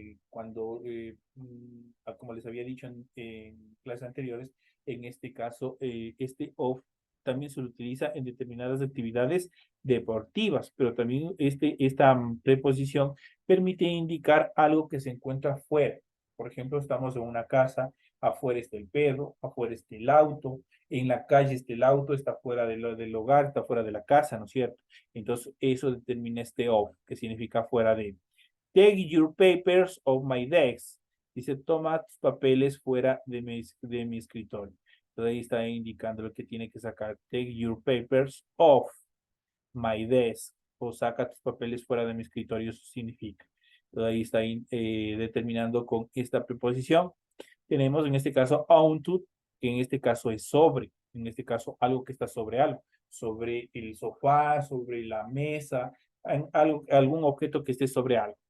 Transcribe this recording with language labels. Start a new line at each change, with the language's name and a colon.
Spanish: Como les había dicho en clases anteriores, en este caso, este off también se utiliza en determinadas actividades deportivas, pero también esta preposición permite indicar algo que se encuentra fuera. Por ejemplo, estamos en una casa, afuera está el perro, afuera está el auto, en la calle está el auto, está fuera del hogar, está fuera de la casa, ¿no es cierto? Entonces, eso determina este off, que significa fuera de.
English: Take your papers off my desk.
Spanish: Dice, toma tus papeles fuera de mi escritorio. Entonces ahí está indicando lo que tiene que sacar.
English: Take your papers off my desk.
Spanish: O saca tus papeles fuera de mi escritorio, eso significa. Entonces ahí está determinando con esta preposición. Tenemos en este caso onto, que en este caso es sobre. En este caso algo que está sobre algo. Sobre el sofá, sobre la mesa, algún objeto que esté sobre algo.